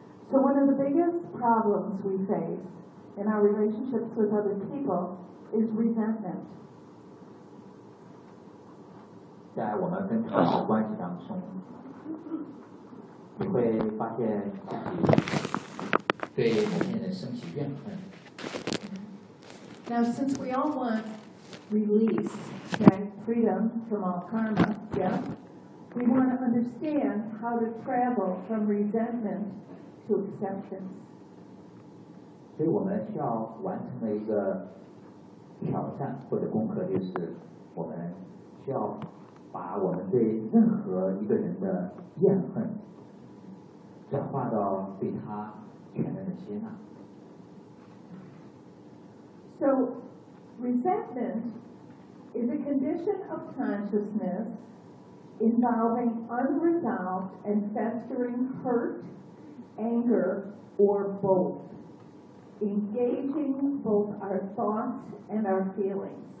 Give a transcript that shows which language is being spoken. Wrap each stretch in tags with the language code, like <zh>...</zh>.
<en>So one of the biggest problems we face in our relationships with other people is resentment.</en> <zh>在我们跟他人的关系当中，你会发现自己对某些人生起怨恨。</zh> <en>Now, since we all want release, okay, freedom from all karma, yeah, we want to understand how to travel from resentment to acceptance.</en> <zh>所以我们需要完成的一个挑战或者功课，就是我们需要把我们对任何一个人的怨恨转化到对他全然的接纳。</zh> <en>So, resentment is a condition of consciousness involving unresolved and festering hurt, anger, or both, engaging both our thoughts and our feelings.</en>